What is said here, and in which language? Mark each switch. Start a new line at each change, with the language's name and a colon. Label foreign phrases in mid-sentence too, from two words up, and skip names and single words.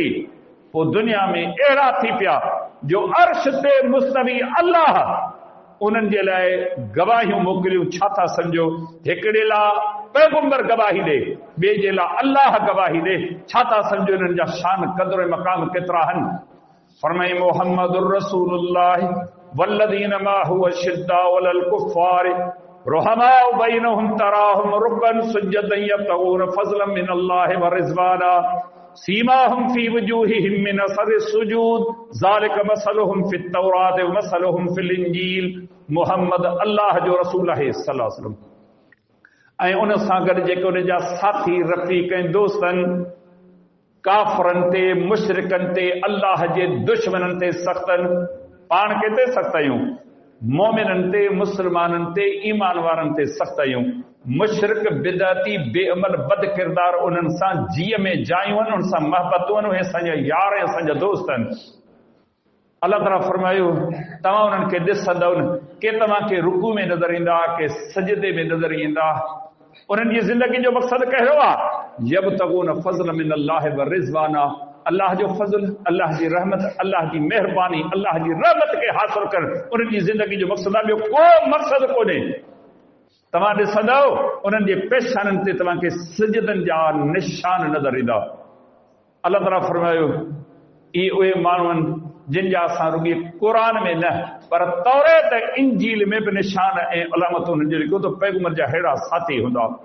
Sindhi: पोइ दुनिया में अहिड़ा थी पिया जो अर्श ते मुस्तवी अल्लाह उन्हनि जे लाइ गवाहियूं मोकिलियूं। छा था सम्झो? हिकिड़े लाइ पैगंबर गवाही ॾे, ॿिए जे लाइ अल्लाह गवाही ॾे। छा था सम्झो हिननि जा शान क़द्र ऐं मक़ाम केतिरा आहिनि?
Arabic: फरमाई محمد رسول الله والذين معه أشداء على الكفار رحماء بينهم تراهم ركعا سجدا يبتغون فضلا من الله ورضوانا سيماهم في وجوههم من أثر السجود ذلك مثلهم في التوراة ومثلهم في الإنجيل.
Sindhi: मुहम्मद अल्लाह जो रसूल आहे
Arabic: صلى الله عليه وسلم,
Sindhi: ऐं उन सां गॾु जेके उन जा साथी रफ़ीक ऐं दोस्तनि काफ़रनि ते, मुशरिकनि ते, अल्लाह जे दुश्मननि ते सख़्तनि। पाण केते सख़्त आहियूं? मोमिननि ते, मुस्लमाननि ते, ईमान वारनि ते सख़्त आहियूं। मुशरिक, बिदअती, बेअमल, बद किरदार, उन्हनि सां जीअ में जायूं आहिनि, उन्हनि सां महबतूं आहिनि, उहे असांजा यार ऐं असांजा दोस्त आहिनि। अल्लाह ताला फरमायो तव्हां उन्हनि खे ॾिसंदव न, के तव्हांखे रुकू में नज़र ईंदा, के सजदे में नज़र ईंदा। उन्हनि जी ज़िंदगी जो मक़सदु कहिड़ो आहे?
Arabic: يبتغون فضلا من الله ورضوانا,
Sindhi: अल्लाह जो फज़ल, अल्लाह जी रहमत, अल्लाह जी मेहरबानी, अल्लाह जी रहमत खे हासिल कर। उन्हनि जी ज़िंदगी जो मक़सदु आहे, ॿियो को मक़सदु कोन्हे। तव्हां ॾिसंदव उन्हनि जे पेशाननि ते तव्हांखे सजदनि जा निशान नज़र ईंदा। अल्लाह ताला फरमायो इहे उहे माण्हू आहिनि जिन जा असां रुॻी क़ुरान में न पर तौरेत इंजील में बि निशान ऐं अलामतूं हुननि जो लिखियो त पैगंबर जा अहिड़ा साथी हूंदा।